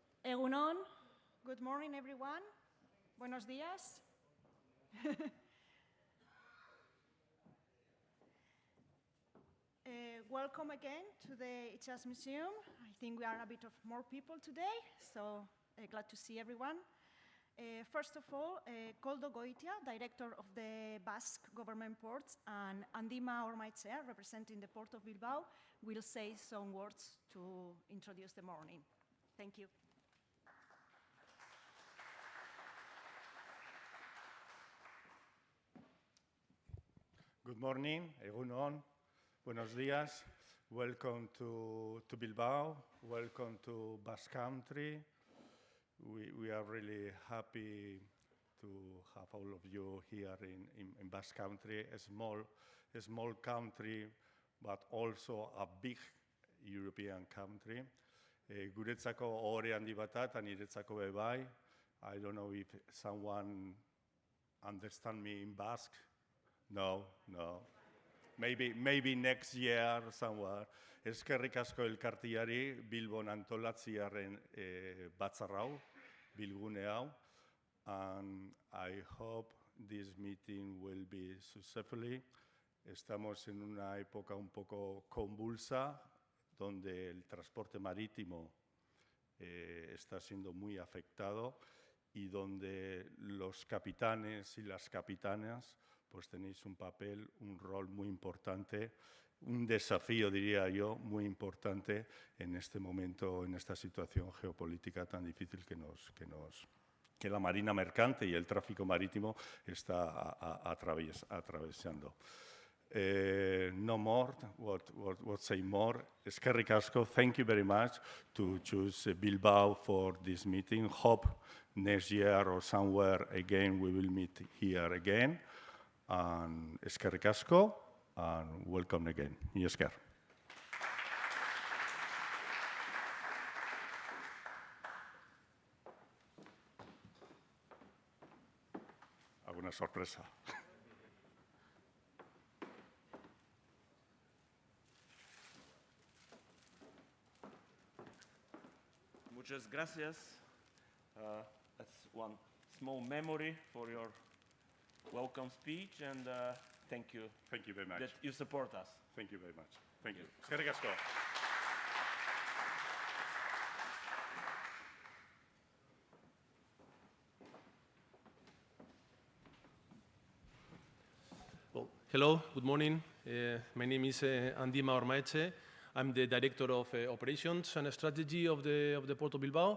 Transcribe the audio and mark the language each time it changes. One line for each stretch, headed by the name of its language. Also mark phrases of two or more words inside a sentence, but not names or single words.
Basque: Egunon,
English: good morning everyone.
Spanish: Buenos días.
English: Welcome again to the CESMA Museum. I think we are a bit of more people today, so glad to see everyone. First of all, Koldo Goitia, Director of the Basque Government Ports, and Andima Ormaetxea, representing the Port of Bilbao, will say some words to introduce the morning. Thank you. Good morning,
Basque: egunon,
Spanish: buenos días.
English: Welcome to Bilbao, welcome to Basque Country. We are really happy to have all of you here in Basque Country, a small country, but also a big European country.
Basque: Guretzako ohore handi bat eta niretzako bebai.
English: I don't know if someone understands me in Basque. No. Maybe next year somewhere.
Basque: Eskerrik asko elkartiari Bilbon antolatziaren batzar hau, bilgune hau.
English: And I hope this meeting will be successfully.
Spanish: Estamos en una época un poco convulsa, donde el transporte marítimo está siendo muy afectado y donde los capitanes y las capitanas pues tenéis un papel, un rol muy importante, un desafío, diría yo, muy importante en este momento, en esta situación geopolítica tan difícil que la Marina Mercante y el tráfico marítimo está atravesando.
English: No more, what say more.
Basque: Eskerrik asko,
English: thank you very much to choose Bilbao for this meeting. Hope next year or somewhere again we will meet here again. And
Basque: eskerrik asko,
English: and welcome again.
Basque: Mi esker.
Spanish: ¿Alguna sorpresa? Muchas gracias.
English: That's one small memory for your welcome speech, and thank you. Thank you very much. That you support us. Thank you very much. Thank you.
Basque: Eskerrik asko.
English: Well, hello, good morning. My name is Andima Ormaetxea. I'm the Director of Operations and Strategy of the Port of Bilbao.